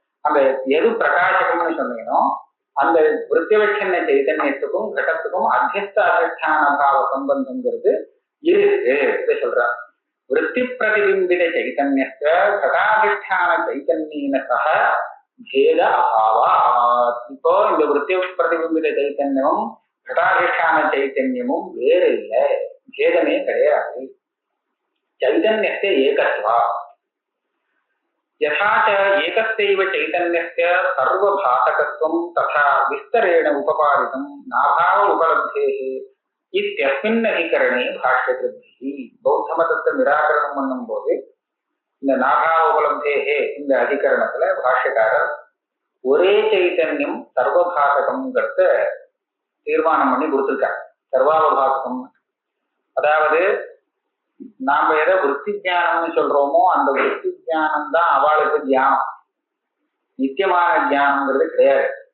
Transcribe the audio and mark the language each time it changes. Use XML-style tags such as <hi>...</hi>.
<ta>அந்த எது பிரகாசகம்னு சொன்னீங்கன்னா அந்த விருத்தியவச்சின்ன சைத்தன்யத்துக்கும் கடத்துக்கும் அத்தியஸ்த அதிஷ்டான பாவ சம்பந்தம்ங்கிறது இருக்கு. இதை சொல்றார்.</ta> <sa>விருத்தி பிரதிபிம்பித சைத்தன்யத்த கடாதிஷ்டான சைத்தன்யேன சக பேத அபாவா.</sa> <ta>இப்போ இந்த விருத்தி பிரதிபிம்பித சைத்தன்யமும் கடாதிஷ்டான சைத்தன்யமும் வேறு இல்லை, பேதமே கிடையாது.</ta> <sa>चैतन्यस्य एकत्वा यथा च एकस्यैव चैतन्यस्य सर्वभासकत्वं तथा विस्तरेण उपपादितं नाभाव उपलब्धेः इत्यस्मिन् अधिकरणे भाष्यकृतिः. बौद्धमतस्य निराकरणं</sa> <ta>பண்ணும்போது இந்த நாபாவ உபலப்தேஹே இந்த அதிகரணத்துல பாஷ்யக்காரர் ஒரே சைத்தன்யம் சர்வபாசகம்ங்கிறத தீர்மானம் பண்ணி கொடுத்திருக்கார். சர்வாவபாசகம் அதாவது நாம எதை விருத்தி ஜானம்னு சொல்றோமோ அந்த விருத்தி ஜானம் தான் அவளுக்கு தியானம், நித்தியமான தியானம்ங்கிறது கிடையாது.</ta>